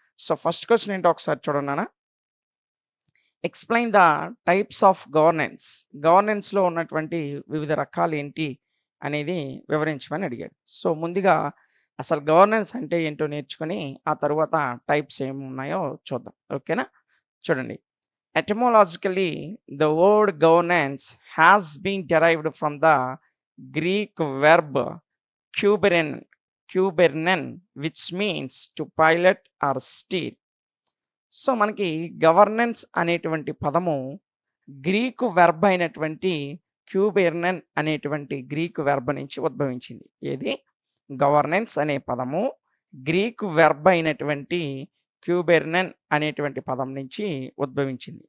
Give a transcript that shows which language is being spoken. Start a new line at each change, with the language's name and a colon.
Telugu: So first question ఏంటో ఒకసారి చూడండి.
English: Explain the types of governance.
Telugu: గవర్నెన్స్లో ఉన్నటువంటి వివిధ రకాలు ఏంటి అనేది వివరించమని అడిగాడు. సో ముందుగా అసలు గవర్నెన్స్ అంటే ఏంటో నేర్చుకొని ఆ తర్వాత టైప్స్ ఏమి ఉన్నాయో చూద్దాం. ఓకేనా? చూడండి.
English: Etymologically, the word governance has been derived from the Greek verb kubernen, which means to pilot or steer.
Telugu: So మనకి గవర్నెన్స్ అనేటువంటి పదము గ్రీకు వెర్బ్ అయినటువంటి క్యూబెర్నెన్ అనేటువంటి గ్రీకు వెర్బ్ నుంచి ఉద్భవించింది. ఏది? గవర్నెన్స్ అనే పదము గ్రీకు వెర్బ్ అయినటువంటి క్యూబెర్నెన్ అనేటువంటి పదం నుంచి ఉద్భవించింది.